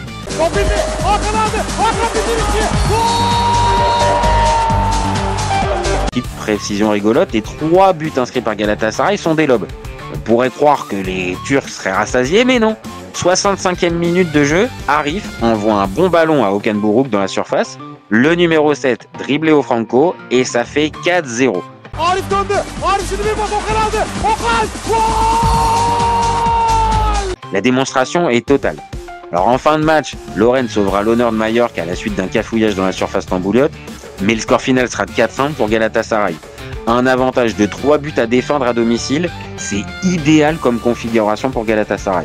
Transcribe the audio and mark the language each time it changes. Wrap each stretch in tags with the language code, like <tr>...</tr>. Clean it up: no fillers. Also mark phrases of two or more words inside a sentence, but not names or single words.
<fr>Petite précision rigolote, les 3 buts inscrits par Galatasaray sont des lobes. On pourrait croire que les Turcs seraient rassasiés, mais non. 65e minute de jeu, Arif envoie un bon ballon à Okan Buruk dans la surface. Le numéro 7 dribble Léo Franco et ça fait 4-0.</fr> <tr>Arif döndü. Arif şimdi bir pas, Okan aldı. Okan! Gol!</tr> <fr>La démonstration est totale. Alors en fin de match, Lorraine sauvera l'honneur de Majorque à la suite d'un cafouillage dans la surface tambouliote, mais le score final sera de 4-5 pour Galatasaray. Un avantage de 3 buts à défendre à domicile, c'est idéal comme configuration pour Galatasaray.</fr>